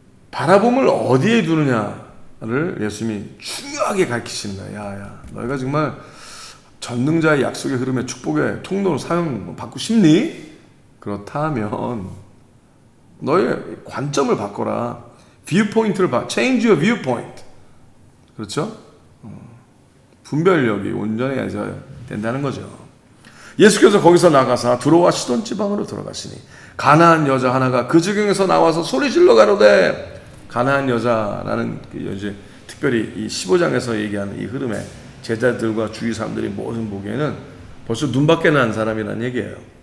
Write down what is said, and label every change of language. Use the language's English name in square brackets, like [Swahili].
[Korean] 바라봄을 어디에 두느냐를 예수님이 중요하게 가르치십니다. 야, 너희가 정말 전능자의 약속의 흐름의 축복의 통로로 사용받고 싶니? 그렇다면 너의 관점을 바꿔라. 뷰포인트를 [English] change your viewpoint. [Korean] 그렇죠? 분별력이 온전해야 된다는 거죠. 예수께서 거기서 나가사 두로와 시돈 지방으로 들어가시니 가나안 여자 하나가 그 지경에서 나와서 소리질러 가로되. 가나안 여자라는 이제 특별히 이 15장에서 얘기하는 이 흐름에 제자들과 주위 사람들이 모든 보기에는 벌써 눈밖에 난 사람이라는 얘기예요.